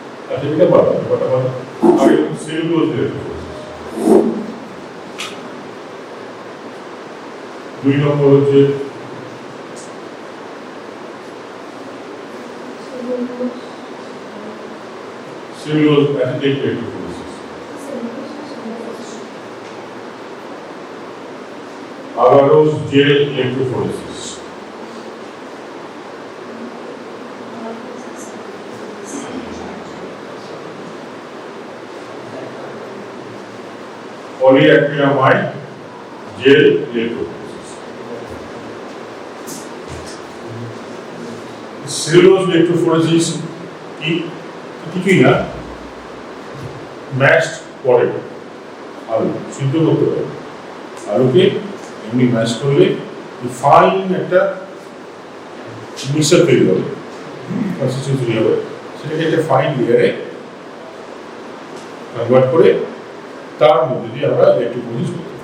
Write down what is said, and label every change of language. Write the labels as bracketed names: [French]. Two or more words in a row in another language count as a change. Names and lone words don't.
[English] Cellulose electrophoresis. Do you know what it is? Cellulose acetate electrophoresis. Agarose gel electrophoresis. Polyacrylamide gel electrophoresis. Cellulose electrophoresis [Bangla] কিছুই না, [English] mashed potato, [Bangla] আলু সিদ্ধ করতে হবে। আলুকে এমনি ম্যাশ করলে ফাইন একটা মিক্সার তৈরি হবে, কনসিস্টেন্সি তৈরি হবে, সেটাকে একটা [English] fine layer convert [Bangla] করে তার মধ্যে দিয়ে আমরা ইলেকট্রোফোরেসিস করতে পারি।